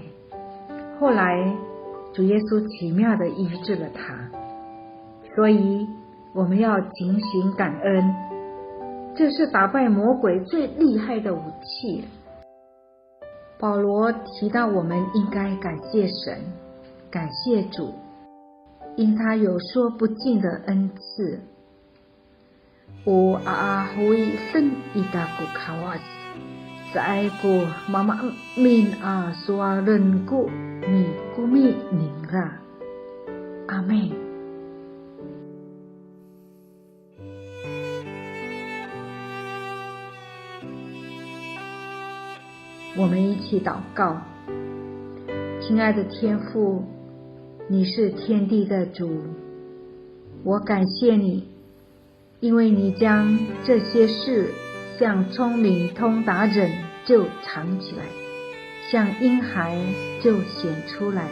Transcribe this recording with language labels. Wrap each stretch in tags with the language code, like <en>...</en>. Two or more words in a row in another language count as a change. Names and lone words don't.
<zh>后来主耶稣奇妙的医治了他，所以我们要警醒感恩，这是打败魔鬼最厉害的武器。保罗提到我们应该感谢神，感谢主，因他有说不尽的恩赐。</zh> <ami>O aahoy sen itaku kawas saiku mama min a suarenku mi kumi ningra。</ami> <zh>阿们。我们一起祷告。亲爱的天父，你是天地的主，我感谢你，因为你将这些事像聪明通达人就藏起来，像婴孩就显出来。</zh>